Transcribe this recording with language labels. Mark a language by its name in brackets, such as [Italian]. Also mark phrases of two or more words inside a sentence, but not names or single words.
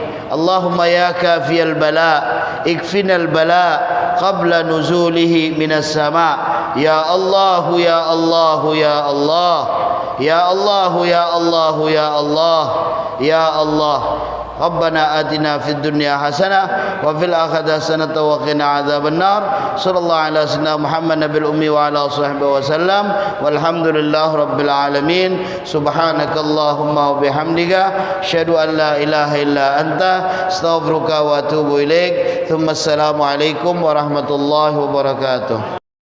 [Arabic] اللهم يا كافي البلاء اكفنا البلاء قبل نزوله من السماء يا الله يا الله يا الله يا الله يا الله يا الله يا الله. ربنا آتنا في الدنيا حسنة وفي الآخرة حسنة وقنا عذاب النار. صلى الله على سيدنا محمد النبي الأمي وعلى صحبه وسلم. والحمد لله رب العالمين. سبحانك اللهم وبحمدك أشهد أن لا إله إلا أنت أستغفرك وأتوب إليك. ثم السلام عليكم ورحمة الله وبركاته.